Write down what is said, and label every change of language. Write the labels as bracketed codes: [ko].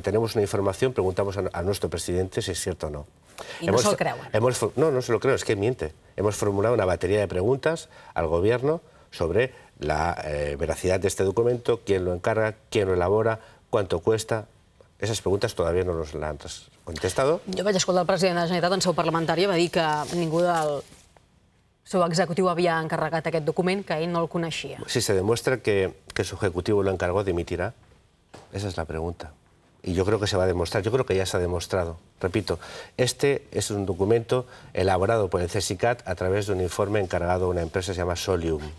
[es] Tenemos una información, preguntamos a nuestro presidente si es cierto o no. ¿Y no se lo creuen? No se lo creo, es que miente. Hemos formulado una batería de preguntas al Gobierno sobre la veracidad de este documento, quién lo encarga, quién lo elabora, cuánto cuesta. Esas preguntes todavía no nos las han contestado. [ca] Jo vaig escoltar el president de la Generalitat en seu parlamentària, va dir que ningú del seu executiu havia encarregat aquest document, que ell no el coneixia. [es] Si se demuestra que su ejecutivo lo encargó, ¿dimitirá? Esa es la pregunta. Y yo creo que se va a demostrar, yo creo que ya se ha demostrado. Repito, este es un documento elaborado por el CSICAT a través de un informe encargado a una empresa que se llama Solium.